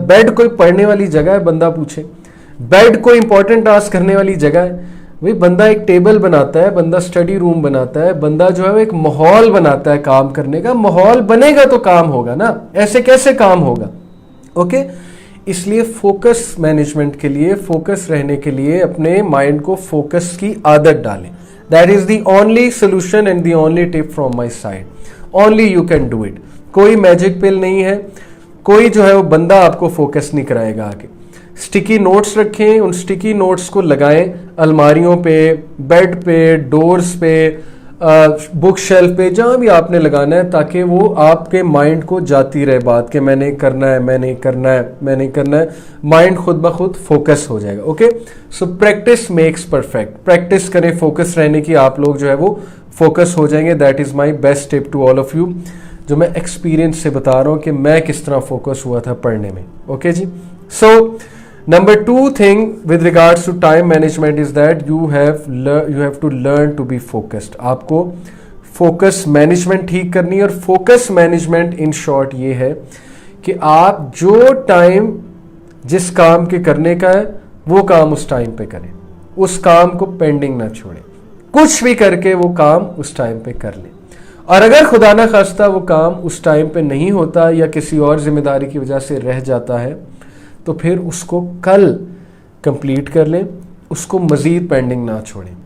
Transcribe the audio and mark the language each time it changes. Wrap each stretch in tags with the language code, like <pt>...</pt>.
<ur>Bed کوئی پڑھنے والی جگہ ہے؟ بندہ پوچھے. بیڈ کوئی امپورٹنٹ ٹاسک کرنے والی جگہ ہے؟ وہی بندہ ایک ٹیبل بناتا ہے، بندہ اسٹڈی روم بناتا ہے، بندہ جو ہے وہ ایک ماحول بناتا ہے کام کرنے کا. ماحول بنے گا تو کام ہوگا نا، ایسے کیسے کام ہوگا؟ اوکے، اس لیے فوکس مینجمنٹ کے لیے، فوکس رہنے کے لیے اپنے مائنڈ کو فوکس کی عادت ڈالیں.</ur> <en>That is the only solution and the only tip from my side. Only you can do it.</en> <ur>کوئی میجک پل نہیں ہے، کوئی جو ہے وہ بندہ آپ کو فوکس نہیں کرائے گا آگے. سٹیکی نوٹس رکھیں، ان سٹیکی نوٹس کو لگائیں الماریوں پہ، بیڈ پہ، ڈورز پہ، بک شیلف پہ، جہاں بھی آپ نے لگانا ہے، تاکہ وہ آپ کے مائنڈ کو جاتی رہے بات کہ میں نے کرنا ہے، میں نے کرنا ہے، میں نے کرنا ہے. مائنڈ خود بخود فوکس ہو جائے گا. اوکے،</ur> <en>So practice makes perfect.</en> <ur>پریکٹس کریں فوکس رہنے کی، آپ لوگ جو ہے وہ فوکس ہو جائیں گے.</ur> <en>that is my best tip to all of you,</en> <ur>جو میں ایکسپیرینس سے بتا رہا ہوں کہ میں کس طرح فوکس ہوا تھا پڑھنے میں. Okay جی.</ur> <en>So number 2 thing with regards to time management is that you have to learn to be focused.</en> <ur>آپ کو فوکس مینجمنٹ ٹھیک کرنی ہے. اور فوکس مینجمنٹ ان شارٹ یہ ہے کہ آپ جو ٹائم جس کام کے کرنے کا ہے وہ کام اس ٹائم پہ کریں، اس کام کو پینڈنگ نہ چھوڑیں. کچھ بھی کر کے وہ کام اس ٹائم پہ کر لیں. اور اگر خدا نہ خواستہ وہ کام اس ٹائم پہ نہیں ہوتا یا کسی اور ذمہ داری کی وجہ سے رہ جاتا ہے تو پھر اس کو کل کمپلیٹ کر لیں، اس کو مزید پینڈنگ نہ چھوڑیں.</ur>